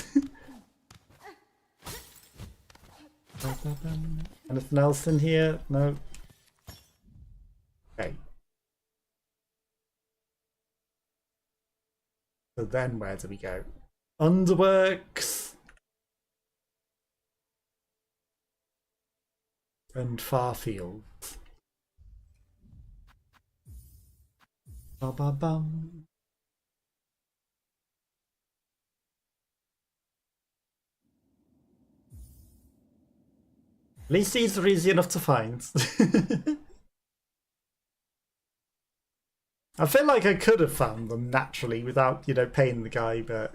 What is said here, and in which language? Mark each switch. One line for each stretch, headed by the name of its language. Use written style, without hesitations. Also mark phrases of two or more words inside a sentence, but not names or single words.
English: Anything else in here? No. Okay. So then where do we go? Underworks. And Farfield. Ba-ba-bum. At least these are easy enough to find. I feel like I could have found them naturally without, you know, paying the guy, but...